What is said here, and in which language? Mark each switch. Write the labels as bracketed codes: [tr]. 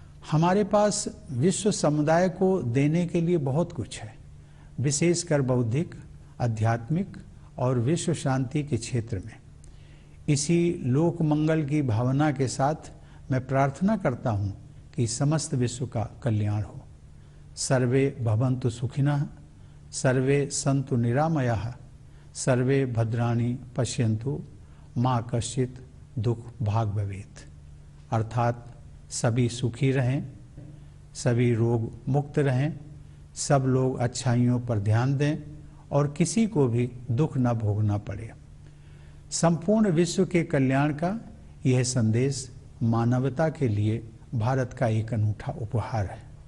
[hi] हमारे पास विश्व समुदाय को देने के लिए बहुत कुछ है, विशेषकर बौद्धिक, आध्यात्मिक और विश्व शांति के क्षेत्र में। इसी लोक मंगल की भावना के साथ मैं प्रार्थना करता हूँ कि समस्त विश्व का कल्याण हो। [sa] सर्वे भवन्तु सुखिनः, सर्वे सन्तु निरामयाः, सर्वे भद्राणि पश्यन्तु मा कश्चित् दुख भाग भवेत्। [hi] अर्थात सभी सुखी रहें, सभी रोग मुक्त रहें, सब लोग अच्छाइयों पर ध्यान दें और किसी को भी दुख न भोगना पड़े। संपूर्ण विश्व के कल्याण का यह संदेश मानवता के लिए भारत का एक अनूठा उपहार है।